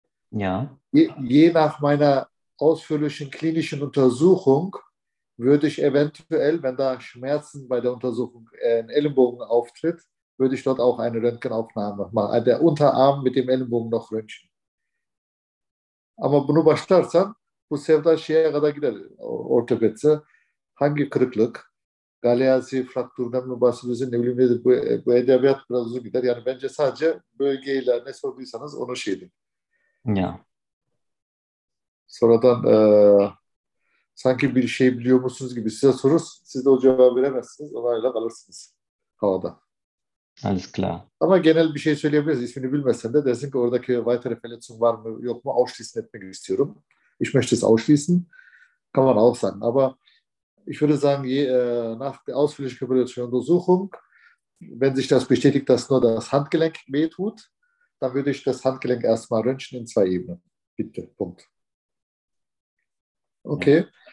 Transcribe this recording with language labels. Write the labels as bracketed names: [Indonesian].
[German] Ja. Je nach meiner ausführlichen klinischen Untersuchung würde ich eventuell, wenn da Schmerzen bei der Untersuchung im Ellenbogen auftritt, würde ich dort auch eine Röntgenaufnahme machen. Also der Unterarm mit dem Ellenbogen noch röntgen. [Turkish] Aber bunu başlarsan, bu sevda şeye kadar gider, ortopedse. Hangi kırıklık? Galeazi fraktüründen mi bahsediyorsun? Ne bileyim dedi. Bu edebiyat biraz uzun gider. Yani bence sadece bölgeyle ne sorduysanız onu şey edin. Ya. Sonradan sanki bir şey biliyor musunuz gibi size sorur. Siz de o cevabı veremezsiniz. Onayla kalırsınız havada. [German] Alles klar. [Turkish] Ama genel bir şey söyleyebiliriz. İsmini bilmesen de dersin ki oradaki [German] weitere Verletzung [Turkish] var mı yok mu? Ausschließen etmek istiyorum. [German] Ich möchte es ausschließen. Kann man auch sagen. Aber ich würde sagen, nach der ausführlichen körperlichen Untersuchung, wenn sich das bestätigt, dass nur das Handgelenk wehtut, dann würde ich das Handgelenk erstmal röntgen in zwei Ebenen. Bitte, Punkt. Okay.